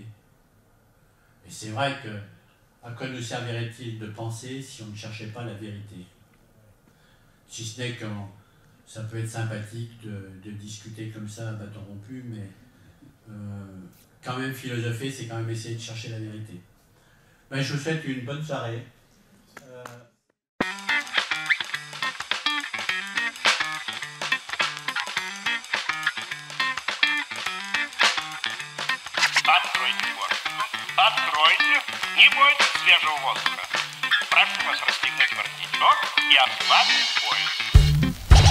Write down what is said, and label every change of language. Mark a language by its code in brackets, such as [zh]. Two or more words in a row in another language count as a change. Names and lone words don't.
[fr] Et c'est vrai que, à quoi nous servirait-il de penser si on ne cherchait pas la vérité? Si ce n'est qu'en ça peut être sympathique de discuter comme ça à bâton rompu, mais quand même philosopher, c'est quand même essayer de chercher la vérité. Ben, je vous souhaite une bonne soirée. [ru] Откройте форточку. Откройте. Не бойтесь свежего воздуха. Прошу вас расстегнуть воротничок и ослабить пояс.